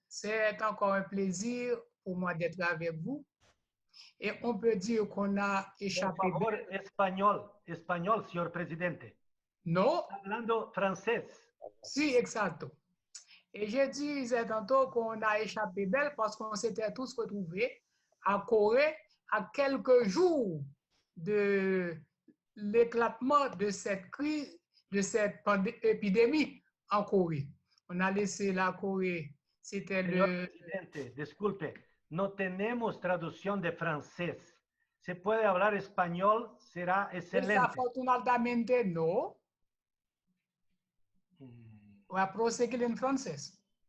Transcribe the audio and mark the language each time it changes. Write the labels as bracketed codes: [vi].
[fr] C'est encore un plaisir pour moi d'être avec vous. Et on peut dire qu'on a échappé. [es] Por favor, español, señor presidente. [fr] Non. [es] Hablando francés. Si, exacto. [fr] Et je disais tantôt qu'on a échappé belle parce qu'on s'était tous retrouvés à Corée à quelques jours de l'éclatement de cette crise, de cette épidémie en Corée. On a laissé la Corée, c'était le... [es] Presidente, disculpe, no tenemos traducción de francés. ¿Se puede hablar español? Será excelente. Desafortunadamente no. Voy a proseguir en francés.